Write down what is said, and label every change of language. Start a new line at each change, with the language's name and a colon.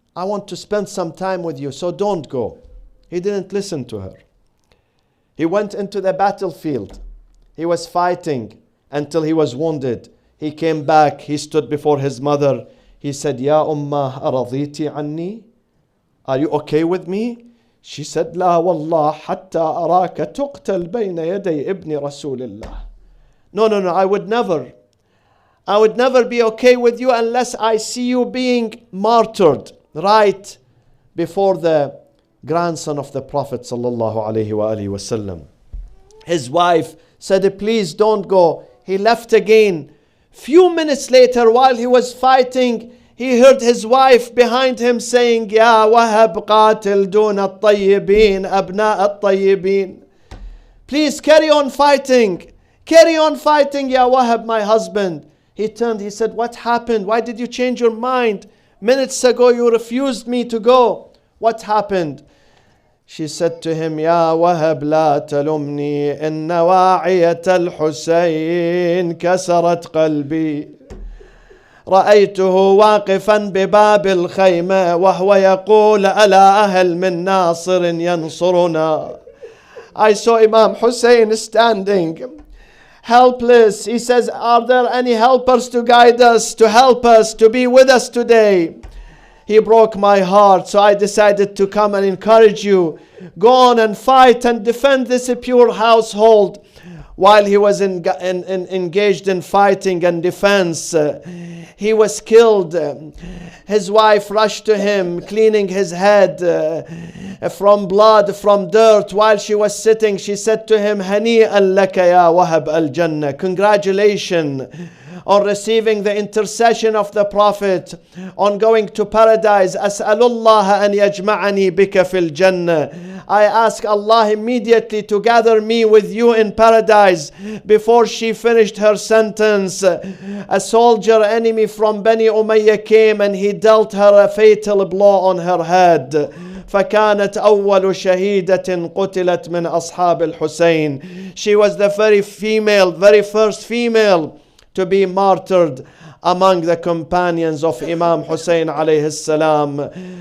English: I want to spend some time with you, so don't go. He didn't listen to her. He went into the battlefield. He was fighting until he was wounded. He came back. He stood before his mother. He said,
Arabic: Ya Ummah, araditi anni?
English: Are you okay with me?
Arabic: She said, لا والله حتى أراك تقتل بين يدي ابن رسول الله.
English: No, I would never be okay with you unless I see you being martyred right before the grandson of the Prophet sallallahu alaihi wasallam. His wife said, please don't go. He left again. Few minutes later, while he was fighting, he heard his wife behind him saying,
Arabic: يا وهب قاتل دون الطيبين أبناء الطيبين.
English: Please carry on fighting. Carry on fighting, Ya Wahab, my husband. He turned, he said, what happened? Why did you change your mind? Minutes ago you refused me to go. What happened?
Arabic: She said to him, يا وهب لا تلمني إن واعية الحسين كسرت قلبي. رأيته واقفا بباب الخيمة وهو يقول ألا أهل من ناصر ينصرنا.
English: I saw Imam Hussein standing helpless. He says, are there any helpers to guide us, to help us, to be with us today? He broke my heart, so I decided to come and encourage you. Go on and fight and defend this pure household. While he was engaged in fighting and defense, he was killed. His wife rushed to him, cleaning his head from blood, from dirt. While she was sitting, she said to him,
Arabic: هنيئا لك يا وهب الجنة.
English: Congratulations on receiving the intercession of the Prophet, on going to paradise.
Arabic: أسأل الله أن يجمعني بك في الجنة.
English: I ask Allah immediately to gather me with you in paradise. Before she finished her sentence, a soldier enemy from Bani Umayyah came and he dealt her a fatal blow on her head.
Arabic: فكانت أول شهيدة قتلت من أصحاب الحسين.
English: She was the very first female to be martyred among the companions of Imam Hussein عليه السلام.